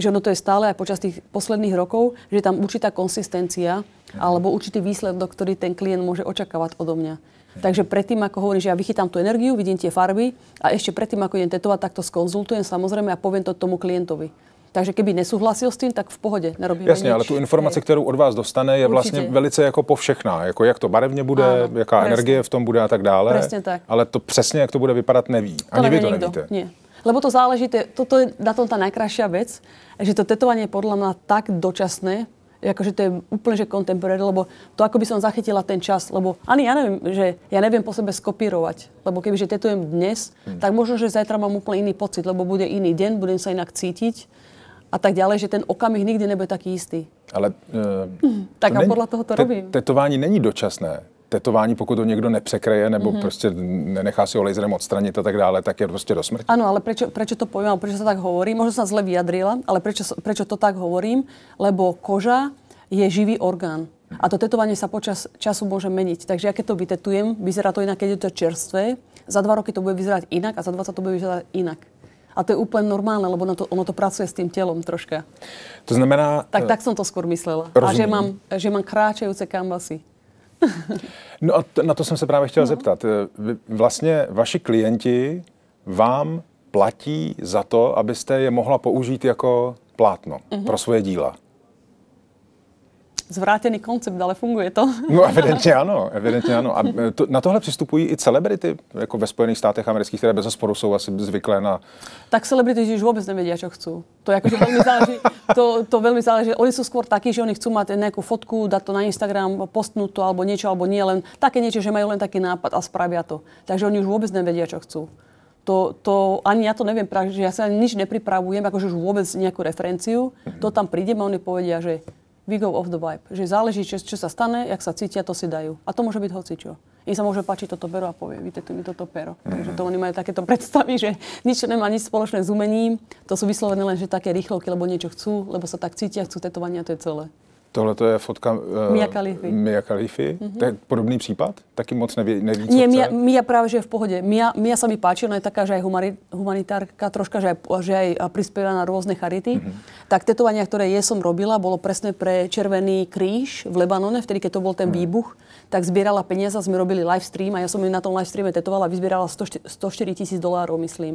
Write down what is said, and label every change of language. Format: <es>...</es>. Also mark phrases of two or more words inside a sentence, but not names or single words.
<sk>Že ono to je stále aj počas tých posledných rokov, že je tam určitá konzistencia alebo určitý výsledok, ktorý ten klient môže očakávať odo mňa. Takže predtým, ako hovorím, že ja vychytám tú energiu, vidím tie farby a ešte predtým, ako idem tetovať, tak to skonzultujem samozrejme a poviem to tomu klientovi. Takže keby nesúhlasil s tým, tak v pohode nerobíme</sk> <cs>Jasně, ale tu informaci, kterou od vás dostane, je vlastně velice jako povšechná. Jako jak to barevně bude, áno, jaká energie v tom bude a tak dále.</cs> <sk>Presne tak.</sk> <cs>Ale to přesně, jak to bude vypadat, neví. Ani vy to nevíte.</cs> <sk>Nie. Lebo to záleží, toto je na tom tá najkrajšia vec, že to tetovanie je podľa mňa tak dočasné, akože to je úplne že contemporary, lebo to ako by som zachytila ten čas, lebo ani ja neviem po sebe skopírovať, lebo kebyže tetujem dnes, tak možno, že zajtra mám úplne iný pocit, lebo bude iný deň, budem sa inak cítiť a tak ďalej, že ten okamih nikdy nebude taký istý. Ale tak a podľa toho to robím.</sk> <cs>Tetování není dočasné. Tetování, pokud to někdo nepřekreje nebo prostě nenechá si ho laserem odstranit a tak dále, tak je prostě do smrti.</cs> <sk>Áno, ale prečo to poviem, prečo sa tak hovorí? Možno sa zle vyjadrila, ale prečo to tak hovorím? Lebo koža je živý orgán. A to tetovanie sa počas času môže meniť. Takže ja keď to vytetujem, vyzerá to inak, keď je to čerstvé. Za 2 roky to bude vyzerať inak a za 20 to bude vyzerať inak. A to je úplne normálne, lebo ono to pracuje s tým telom troška. To znamená... Tak som to skôr myslela.</sk> <cs>Rozumím.</cs> <sk>A že mám kráčajúce kanvasy.</sk> <cs>No a na to jsem se právě chtěl zeptat. Vlastně vaši klienti vám platí za to, abyste je mohla použít jako plátno pro svoje díla.</cs> <sk>Zvrátený koncept, ale funguje to.</sk> <cs>No evidentně ano. A na tohle přistupují i celebrity, jako ve Spojených státech amerických, které bezesporu jsou asi zvyklé na...</cs> <sk>Tak celebrity už vôbec nevedia, čo chcú. To je akože veľmi záleží. To veľmi záleží. Oni sú skôr takí, že oni chcú mať nejakú fotku, dať to na Instagram, postnúť to alebo niečo, alebo nie, len také niečo, že majú len taký nápad a spravia to. Takže oni už vôbec nevedia, čo chcú. To ani ja to neviem, že ja sa nič nepripravujem, akože už vôbec nejakú referenciu. To tam prídem a oni povedia, že</sk> <en>we go off the vibe.</en> <sk>Že záleží, čo sa stane, jak sa cítia, to si dajú. A to môže byť hocičo. Im sa môže páčiť toto pero a povie, vytetuj mi toto pero. Takže to oni majú takéto predstavy, že nič nemá nič spoločné s umením. To sú vyslovené len, že také rýchlovky, lebo niečo chcú, lebo sa tak cítia, chcú tetovanie a to je celé.</sk> <cs>Tohle to je fotka Mia Khalify. To je podobný případ? Taky moc neví, co</cs> <sk>nie,</sk> <cs>chce?</cs> <sk>Mia práve, že je v pohode. Mia sa mi páči, ona je taká, že aj humanitárka, troška, že aj prispieva na rôzne charity. Tak tetovania, ktoré som robila, bolo presne pre Červený kríž v Lebanone, vtedy, keď to bol ten výbuch. tak zbierala peniaze, sme robili live stream a ja som ju na tom live streame tetovala a vyzbierala $104,000, myslím.</sk>